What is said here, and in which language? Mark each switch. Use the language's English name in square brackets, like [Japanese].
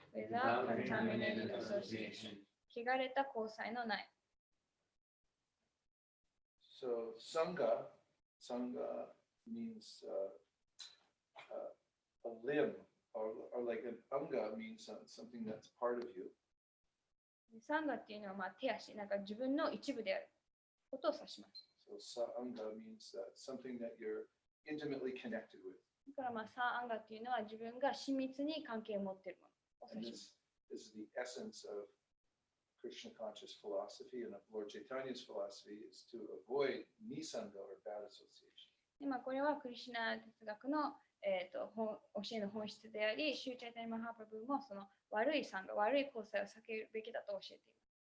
[English] Without contaminated association. [Japanese] 汚れた交際のない。 [English] So sangha means a limb, or like an anga means something that's part of you. [Japanese] サンガっていうのは手足、なんか自分の一部であることを指します。 [English] So sangha means something that you're intimately connected with. [Japanese] だからサンガっていうのは自分が親密に関係を持っているものを指します。 [English] This is the essence of Krishna conscious philosophy and of Lord Chaitanya's philosophy is to avoid nisanga or bad association. [Japanese] 今これはクリシュナ哲学の、教えの本質であり、シューチャイタニマハプラブもその悪いサンガ、悪い交際を避けるべきだと教えています。